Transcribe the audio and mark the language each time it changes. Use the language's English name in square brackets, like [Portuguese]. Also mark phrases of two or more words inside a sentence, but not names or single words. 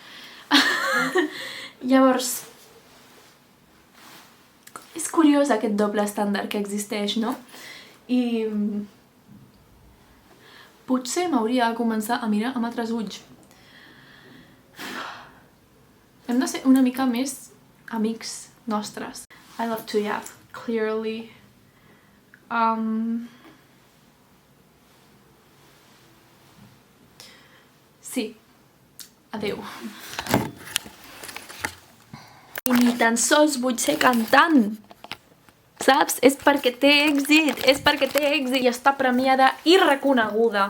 [Catalan] Llavors, és curiós aquest doble estàndard que existeix, no? I potser m'hauria de començar a mirar amb altres ulls. Hem de ser una mica més amics nostres. [English] I love to yap, clearly. [Catalan] Sí. Adeu. I ni tan sols vull ser cantant. Saps? És perquè té èxit, i està premiada i reconeguda.